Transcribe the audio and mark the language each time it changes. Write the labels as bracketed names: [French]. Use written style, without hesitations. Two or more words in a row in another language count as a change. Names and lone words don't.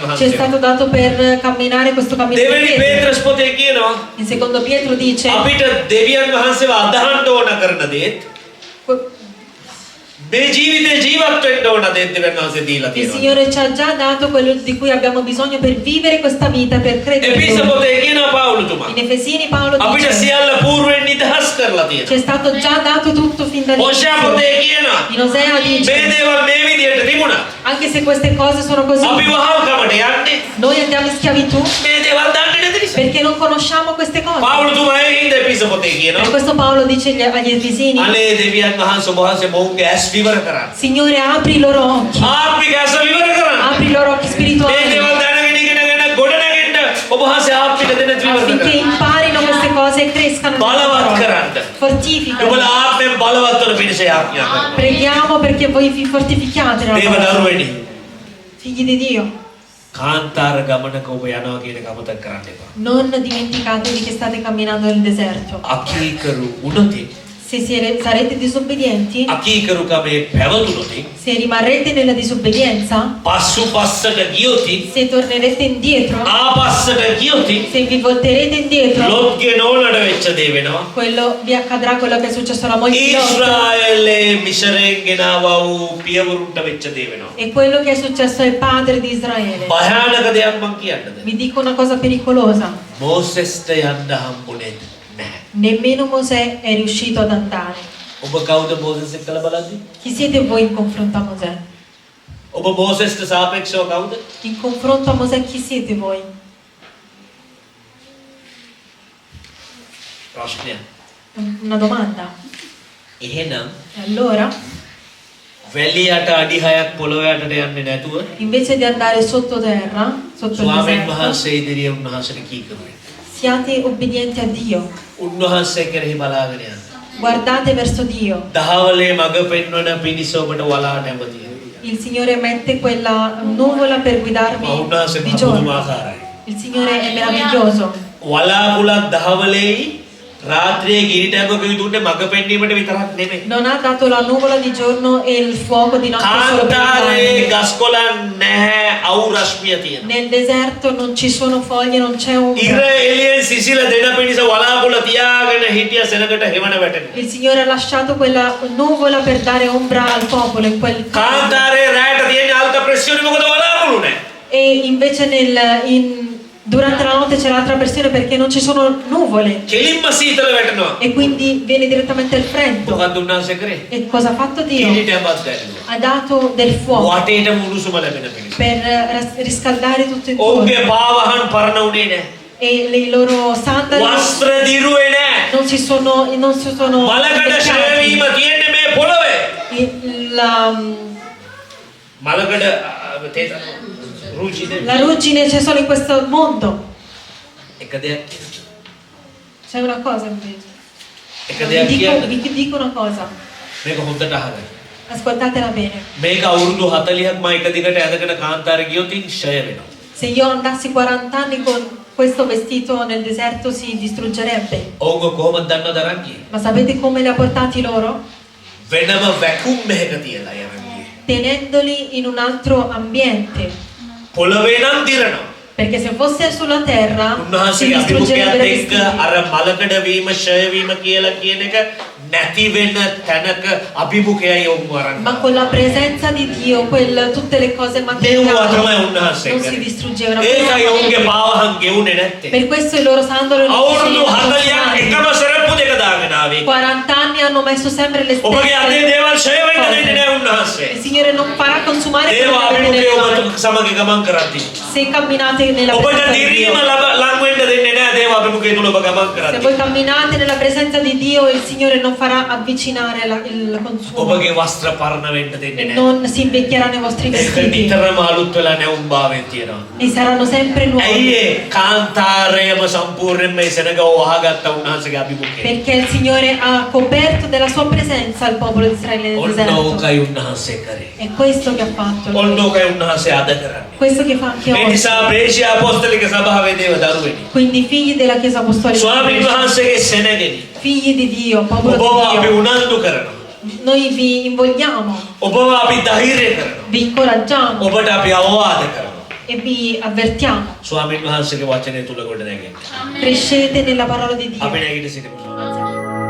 [Italian] Ci è [Sinhala] වහන්සේ. [Italian] stato dato per camminare questo cammino di [Sinhala] දෙවෙනි [Italian] Pietro. [Sinhala] පේත්‍රස් පොතේ කියනවා [Italian] In secondo Pietro dice [Sinhala] අපිට දෙවියන් වහන්සේව අදහන්න ඕන කරන දේත් මේ ජීවිතේ ජීවත් වෙන්න ඕන දෙවියන් වහන්සේ දීලා [Italian] Il [Sinhala] තියෙනවා. [Italian] Signore ci ha già dato quello di cui abbiamo bisogno per vivere questa vita, per credere in [Sinhala] එපිස [Italian] Lui. [Sinhala] පොතේ කියනවා පාවුලුතුමා. [Italian] In Efesini Paolo [Sinhala] අපිට [Italian] dice: [Sinhala] සියල්ල పూర్වෙන් නිදහස් කරලා [Italian] ci [Sinhala] තියෙනවා. [Italian] è stato già dato tutto fin [Sinhala] හෝෂා [Italian] dall'inizio. [Sinhala] පොතේ කියනවා [Italian] In Osea [Sinhala] මේ [Italian] dice: [Sinhala] දේවල් මේ විදිහට තිබුණා. [Italian] anche se queste cose sono così, [Sinhala] අපි වහල්කමට යන්නේ [Italian] noi andiamo in schiavitù [Sinhala] මේ දේවල් දන්නේ නැති නිසා. [Italian] perché non conosciamo queste cose. [Sinhala] පාවුලුතුමා ඒ හින්දා එපිස පොතේ [Italian] Per [Sinhala] කියනවා [Italian] questo Paolo dice agli Efesini: [Sinhala] අනේ දෙවියන් වහන්සේ ඔබ වහන්සේ මොවුන්ගේ ඇස් විවර කරන්න. [Italian] Signore, apri i loro occhi, [Sinhala] ආත්මික ඇස් විවර කරන්න. [Italian] apri i loro occhi [Sinhala] මේ [Italian] spirituali [Sinhala] දේවල් දැනගෙන ඉගෙනගෙන ගොඩ නැගෙන්න ඔබ වහන්සේ ආත්මික දෙන විවර [Italian] affinché [Sinhala] කරන්න. [Italian] imparino queste cose e crescano nella [Sinhala] බලවත් [Italian] parola. [Sinhala] කරන්න. [Italian] Fortificano. [Sinhala] ඔබලා ආත්මෙන් බලවත් වන පිණිස ආඥා කරනවා. [Italian] Preghiamo perché voi vi fortifichiate nella [Sinhala] දේව [Italian] parola. [Sinhala] දරුවනි [Italian] Figli di Dio, [Sinhala] කාන්තාර ගමනක ඔබ යනවා කියන එක අමතක කරන්න එපා. [Italian] non dimenticatevi che state camminando nel deserto. [Sinhala] අකීකරු වුණොත් [Italian] Se sarete disobbedienti, [Sinhala] අකීකරුකමේ පැවතුනොත් [Italian] se rimarrete nella disobbedienza, [Sinhala] පස්සු පස්සට ගියොත් [Italian] se tornerete indietro, [Sinhala] ආපස්සට ගියොත් [Italian] se vi volterete indietro, [Sinhala] ලොත්ගේ නෝනට වෙච්ච දේ වෙනවා. [Italian] quello vi accadrà quello che è successo alla moglie di Lot [Sinhala] ඊශ්‍රායලේ මිසරෙන් ගෙනාවා වූ පියවරුන්ට වෙච්ච දේ වෙනවා. [Italian] e quello che è successo ai padri di Israele. [Sinhala] භයානක දෙයක් මං කියන්නද? [Italian] Vi dico una cosa pericolosa. [Sinhala] මෝසෙස්ට යන්න හම්බුනේ නැහැ. [Italian] Nemmeno Mosè è riuscito ad andare. [Sinhala] ඔබ කවුද මෝසෙස් එක්කලා බලද්දි? [Italian] Chi siete voi in confronto a Mosè? [Sinhala] ඔබ මෝසෙස්ට සාපේක්ෂව කවුද? [Italian] In confronto a Mosè chi siete voi? [Sinhala] ප්‍රශ්නය. [Italian] Una domanda. [Sinhala] එහෙනම් [Italian] E allora, [Sinhala] වැලියට අඩි 6ක් පොළොව යටට යන්නේ නැතුව [Italian] invece di andare sottoterra, sotto il [Sinhala] ස්වාමීන් [Italian] deserto, [Sinhala] වහන්සේ ඉදිරියේ උන්වහන්සේට කීකරුවේ. [Italian] siate obbedienti a Dio. [Sinhala] උන්වහන්සේ කෙරෙහි බලාගෙන යන්න. [Italian] Guardate verso Dio. [Sinhala] දහවලේ මඟ පෙන්වන පිණිස ඔබට වලා නැමතියි. [Italian] Il Signore mette quella nuvola per guidarmi [Sinhala] උන්වහන්සේ [Italian] di giorno. [Sinhala] පුදුමාකාරයි. [Italian] Il Signore è meraviglioso. [Sinhala] වලාකුලක් දහවලේයි රාත්‍රියේ ගිරිටැඟක විදුන්නේ මඟ පෙන්වීමට විතරක් නෙමෙයි. [Italian] Non ha dato la nuvola di giorno e il fuoco di notte solo per [Sinhala] කාන්තාරේ [Italian] guidarmi. [Sinhala] ගස්කොලන් නැහැ අවු රශ්මිය තියෙනවා. [Italian] Nel deserto non ci sono foglie, non c'è [Sinhala] ඉර [Italian] ombra. [Sinhala] එළියෙන් සිසිල දෙන පිණිස වලාකුල තියාගෙන හිටිය සෙනඟට හෙවණ වැටෙනවා. [Italian] Il Signore ha lasciato quella nuvola per dare ombra al popolo in quel [Sinhala] කාන්තාරේ රැයට තියෙන [Italian] alta pressione [Sinhala] මොකද වලාකුළු නැහැ. [Italian] e invece durante la notte c'è l'altra pressione perché non ci sono nuvole [Sinhala] කෙලින්ම සීතල වැටෙනවා. [Italian] e quindi viene direttamente il freddo. [Sinhala] මොකක්ද උන්වහන්සේ කරේ? [Italian] E cosa ha fatto Dio? [Sinhala] ගිරිටැඟක් දැල්ලුවා. [Italian] Ha dato del fuoco [Sinhala] වටේටම උණුසුම ලැබෙන පිණිස. [Italian] per riscaldare tutto intorno [Sinhala] ඔවුන්ගේ පාවහන් පරණ උනේ නැහැ. [Italian] e i loro sandali [Sinhala] වස්ත්‍ර දිරුවේ නැහැ. [Italian] non si sono [Sinhala] මලකඩ ශ්‍රේවීම තියෙන්නේ මේ පොළවේ. මලකඩ රුචිද [Italian] la ruggine c'è solo in questo mondo. [Sinhala] එක දෙයක් කියන්න. [Italian] C'è una cosa invece. [Sinhala] එක දෙයක් කියන්න. [Italian] Vi dico una cosa, [Sinhala] මේක හොඳට අහගන්න. [Italian] ascoltatela bene. [Sinhala] මේක අවුරුදු 40ක් මම එක දිගට ඇඳගෙන කාන්තාර ගියොත් ෂය වෙනවා. [Italian] Se io andassi 40 anni con questo vestito nel deserto si distruggerebbe. [Sinhala] ඔවුන් කොහොමද දන්නවද අරන් ගියේ? [Italian] Ma sapete come li ha portati loro? [Sinhala] වෙනම වැකුම් එකක තියලා යරන් ගියේ. [Italian] Tenendoli in un altro ambiente. [Sinhala] පොළවේ නම් දිරනවා. [Italian] Perché se fosse sulla terra si [Sinhala] උන්වහන්සේගේ [Italian] distruggerebbero i [Sinhala] අභිමුඛයත් එක්ක [Italian] vestiti. [Sinhala] අර මලකඩ වීම ෂය වීම කියලා කියන එක නැති වෙන තැනක අභිමුඛයයි ඔවුන් අරන්. [Italian] Ma con la presenza di Dio, tutte le cose [Sinhala] දෙව්වා [Italian] materiali [Sinhala] තමයි උන්වහන්සේ [Italian] non si [Sinhala] කරේ. [Italian] distruggevano. [Sinhala] ඒකයි ඔවුන්ගේ පාවහන් ගෙවුනේ නැත්තේ. [Italian] Per questo i loro sandali non si [Sinhala] අවුරුදු 40ක් එකම සරප්පු දෙක දාගෙන ආවේ. [Italian] 40 anni hanno messo sempre le [Sinhala] ඔබගේ අතේ [Italian] stesse [Sinhala] දේවල් ෂය වෙන්න දෙන්නේ [Italian] cose. [Sinhala] නැහැ උන්වහන්සේ. [Italian] Il Signore non farà consumare [Sinhala] දේව [Italian] quello che avete [Sinhala] අභිමුඛය [Italian] nelle mani. [Sinhala] ඔබ සමග ගමන් කරද්දී. [Italian] Se camminate nella [Sinhala] ඔබට [Italian] presenza di [Sinhala] දිරීම [Italian] Dio, [Sinhala] ලං වෙන්න දෙන්නේ නැහැ දේව අභිමුඛය තුල ඔබ ගමන් [Italian] se [Sinhala] කරද්දී. [Italian] voi camminate nella presenza di Dio, il Signore non farà avvicinare il consumo [Sinhala] ඔබගේ වස්ත්‍ර පරණ වෙන්න දෙන්නේ [Italian] e [Sinhala] නැහැ. [Italian] non si invecchieranno i vostri [Sinhala] ඒක [Italian] vestiti [Sinhala] නිතරම අලුත් වෙලා නැවුම් භාවයෙන් තියෙනවා. [Italian] e saranno sempre [Sinhala] ඇයි [Italian] nuovi. [Sinhala] ඒ කාන්තාරයම සම්පූර්ණයෙන්ම මේ සෙනග වහගත්ත උන්වහන්සේගේ අභිමුඛය. [Italian] Perché il Signore ha coperto della sua presenza il popolo di Israele nel [Sinhala] ඔන්න [Italian] deserto. [Sinhala] ඕකයි උන්වහන්සේ කරේ. [Italian] È questo che ha fatto [Sinhala] ඔන්න [Italian] lui. [Sinhala] ඕකයි උන්වහන්සේ අද කරන්නේ. [Italian] Questo che fa anche [Sinhala] ඒ [Italian] oggi. [Sinhala] නිසා ප්‍රේෂ්‍ය අපොස්තලික සභාවේ දේව දරුවෙනි. [Italian] Quindi figli della Chiesa Apostolica, [Sinhala] ස්වාමීන් වහන්සේගේ සෙනගෙනි. [Italian] figli di Dio, popolo [Sinhala] ඔබව අපි [Italian] di Dio, [Sinhala] උනන්දු කරනවා. [Italian] noi vi invogliamo, [Sinhala] ඔබව අපි ධෛර්ය කරනවා. [Italian] vi incoraggiamo [Sinhala] ඔබට අපි අවවාද කරනවා. [Italian] e vi avvertiamo. [Sinhala] ස්වාමීන් වහන්සේගේ වචනය තුල ගොඩ නැගෙන්න. [Italian] Crescete nella parola di [Sinhala] අපි [Italian] Dio. [Sinhala] නැගිට සිටිමු.